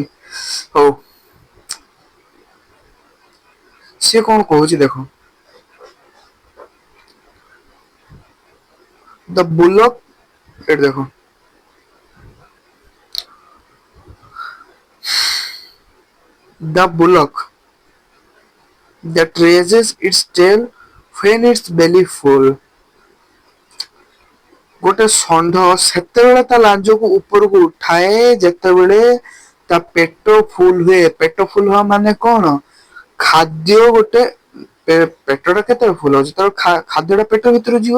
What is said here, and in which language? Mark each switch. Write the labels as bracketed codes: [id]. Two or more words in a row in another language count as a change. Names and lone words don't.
[or] ହଉ ସିଏ କଣ କହୁଛି ଦେଖ। [en] The bullock [or] ଏଠି ଦେଖ [en] the bullock that raises its tail when its belly full. [or] ଗୋଟେ ଷଣ୍ଢ ସେତେବେଳେ ତା ଲାଞ୍ଜକୁ ଉପରକୁ ଉଠାଏ ଯେତେବେଳେ ତା ପେଟ ଫୁଲ ହୁଏ। ପେଟ ଫୁଲ ହବା ମାନେ କଣ ଖାଦ୍ୟ ଗୋଟେ ପେଟଟା କେତେବେଳେ ଫୁଲ ହଉଛି ଯେତେବେଳେ ଖାଦ୍ୟଟା ପେଟ ଭିତରୁ ଯିବ।